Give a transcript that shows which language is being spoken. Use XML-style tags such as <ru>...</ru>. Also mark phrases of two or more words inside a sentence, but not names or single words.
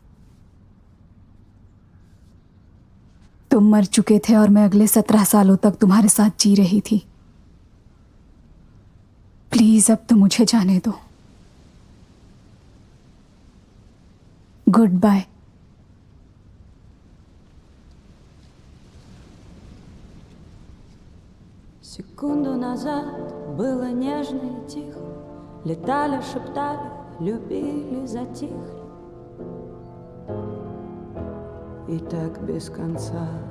<hi>तुम मर चुके थे और मैं अगले 17 सालों तक तुम्हारे साथ जी रही थी। प्लीज अब तो मुझे जाने दो।</hi> <en>good bye.</en> <ru>Секунду назад было нежно и тихо. Летали, шептали, любили, затихли. И так без конца.</ru>